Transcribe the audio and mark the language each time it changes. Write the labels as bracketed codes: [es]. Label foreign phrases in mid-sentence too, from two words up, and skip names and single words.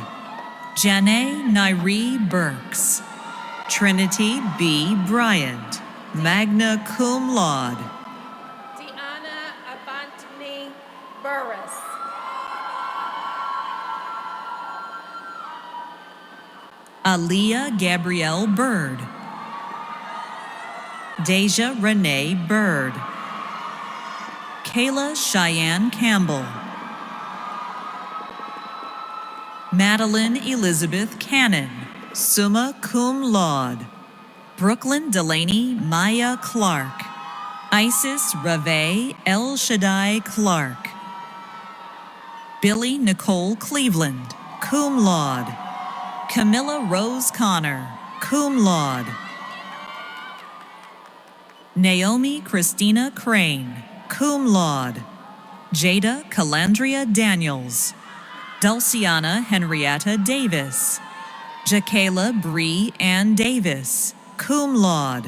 [en] Janae Nairi Burks, Trinity B. Bryant, [la] magna cum laude. [en] Deanna Avantini Burris. Aaliyah Gabrielle Bird, Deja Renee Bird, Kayla Cheyenne Campbell, Madeline Elizabeth Cannon, [la] summa cum laude. [en] Brooklyn Delaney Maya Clark, Isis Rave El Shaddai Clark, Billy Nicole Cleveland, [la] cum laude. [en] Camilla Rose Connor, [la] cum laude. [en] Naomi Christina Crane, [la] cum laude. [en] Jada Calandria Daniels, Dulciana Henrietta Davis, Jakayla Bree Ann Davis, [la] cum laude.